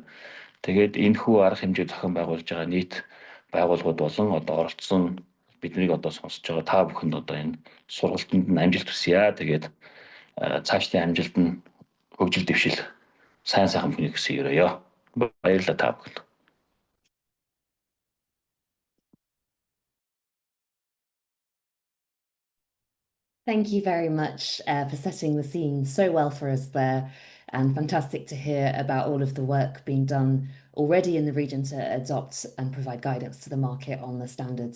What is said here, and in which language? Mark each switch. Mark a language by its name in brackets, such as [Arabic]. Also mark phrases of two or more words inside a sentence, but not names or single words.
[Mongolian] Тэгээд энэхүү арга хэмжээ зохион байгуулж байгаа нийт байгууллагууд болон одоо оролцсон биднийг одоо сонсож байгаа та бүхэнд одоо энэ сургалтанд нь амжилт хүсье. Тэгээд цаашдын амжилт нь хөгжил дэвшил сайн сайхан бүхнийг хүсье. Баярлалаа та бүхэнд. [English] Thank you very much for setting the scene so well for us there, and fantastic to hear about all of the work being done already in the region to adopt and provide guidance to the market on the standards.